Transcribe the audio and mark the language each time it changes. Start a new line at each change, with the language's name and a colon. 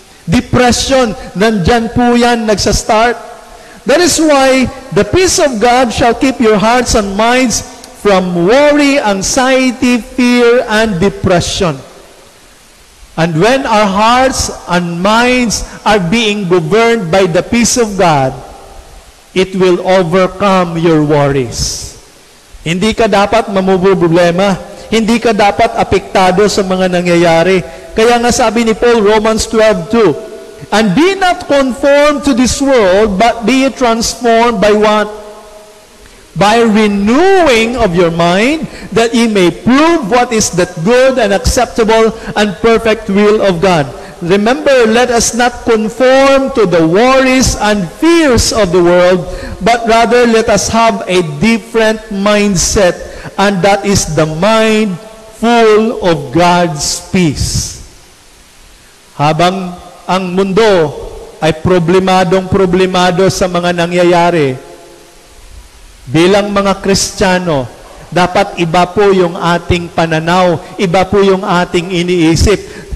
English: Depression,
Filipino: nandyan po yan nagsa-start.
English: That is why the peace of God shall keep your hearts and minds from worry, anxiety, fear, and depression. And when our hearts and minds are being governed by the peace of God, it will overcome your worries.
Filipino: Hindi ka dapat mamumroblema. Hindi ka dapat apektado sa mga nangyayari. Kaya nga sabi ni
English: Paul, Romans 12:2, and be not conformed to this world, but be transformed by what? By renewing of your mind, that ye may prove what is that good and acceptable and perfect will of God. Remember, let us not conform to the worries and fears of the world, but rather let us have a different mindset, and that is the mind full of God's peace.
Filipino: Habang ang mundo ay problemado sa mga nangyayari, bilang mga Kristiyano, dapat iba po yung ating pananaw, iba po yung ating iniisip.